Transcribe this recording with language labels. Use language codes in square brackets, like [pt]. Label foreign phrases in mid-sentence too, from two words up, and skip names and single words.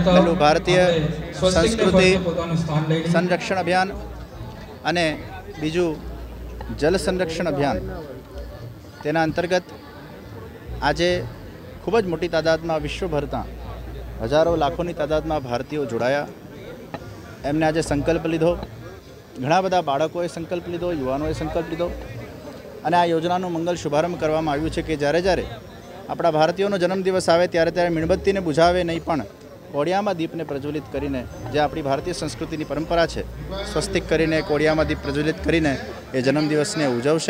[gu] પહેલું ભારતીય સંસ્કૃતિ સંરક્ષણ અભિયાન અને બીજું જલ સંરક્ષણ અભિયાન તેના અંતર્ગત આજ ખૂબજ મોટી તાદાદ માં વિશ્વભરતા હજારો લાખો તાદાદ માં ભારતીયો જોડાયા। એમને આજ સંકલ્પ લીધો, ઘણા બધા બાળકોએ સંકલ્પ લીધો, યુવાનોએ સંકલ્પ લીધો અને આ યોજનાનો મંગલ શુભારંભ કરવામાં આવ્યો છે કે જ્યારે જ્યારે આપણા ભારતીયોનો જન્મદિવસ આવે ત્યારે ત્યારે મીણબત્તીને બુઝાવે નહીં પણ કોડિયામાં દીપને પ્રજ્વલિત કરીને જે આપણી ભારતીય સંસ્કૃતિની પરંપરા હૈ સ્વસ્તિક કરીને કોડિયામાં દીપ પ્રજ્વલિત કરીને એ જન્મદિવસને ઉજવશે।